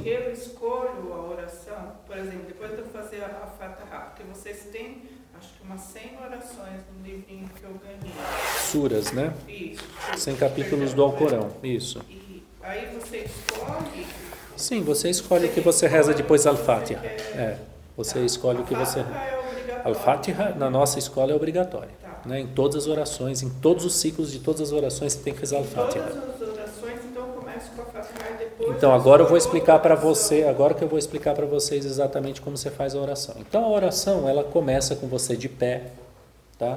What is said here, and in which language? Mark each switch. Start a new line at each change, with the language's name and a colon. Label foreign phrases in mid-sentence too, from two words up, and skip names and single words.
Portuguese: eu escolho a oração, por exemplo, depois de eu fazer a Fatiha, porque vocês têm, acho que umas 100 orações no livrinho que eu ganhei. Suras, né? Isso. 100 capítulos do Alcorão, isso. E aí você escolhe... Sim, você escolhe o que você reza depois da Al-Fatiha. Você escolhe o que você... Al-Fatiha, na nossa escola, é obrigatória. Né? Em todas as orações, em todos os ciclos de todas as orações, você tem que rezar Al-Fatiha. Todas as orações, então eu começo com a Fatiha e depois... Então, agora eu vou explicar para você, agora que eu vou explicar para vocês exatamente como você faz a oração. Então, a oração, ela começa com você de pé, tá?